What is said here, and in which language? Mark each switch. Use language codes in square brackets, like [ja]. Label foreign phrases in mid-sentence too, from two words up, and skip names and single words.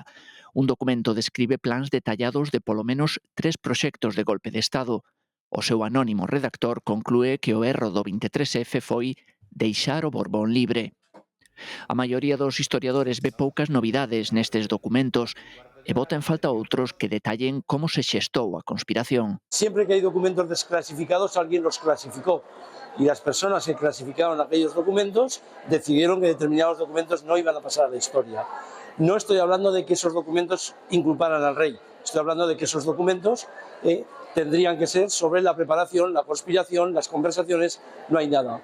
[gl] Un documento describe plans detallados de polo menos 3 proxectos de golpe de Estado. O seu anónimo redactor conclúe que o erro do 23F foi deixar o Borbón libre. A maioría dos historiadores ve poucas novidades nestes documentos e bota en falta outros que detallen como se xestou a conspiración. [es] Siempre que hay documentos desclasificados, alguien los clasificó. Y las personas que clasificaron aquellos documentos decidieron que determinados documentos no iban a pasar a la historia. No estoy hablando de que esos documentos inculparan al rey, estoy hablando de que esos documentos tendrían que ser sobre la preparación, la conspiración, las conversaciones, no hay nada.